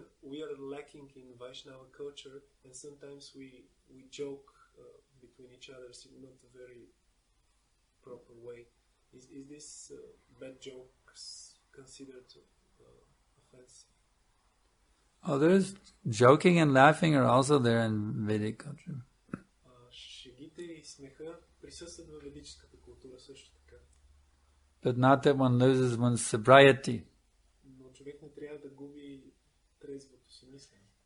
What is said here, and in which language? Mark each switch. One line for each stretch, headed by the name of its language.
English: We are lacking in Vaishnava culture, and sometimes we joke between each other in not a very proper way. Is this bad jokes considered offensive? Oh, there's joking and laughing are also there in Vedic culture.
Bulgarian: Шегите и смеха присъстват в ведическата култура също така. But not that one loses one's sobriety. Но човек не трябва да губи трезвото си мислене.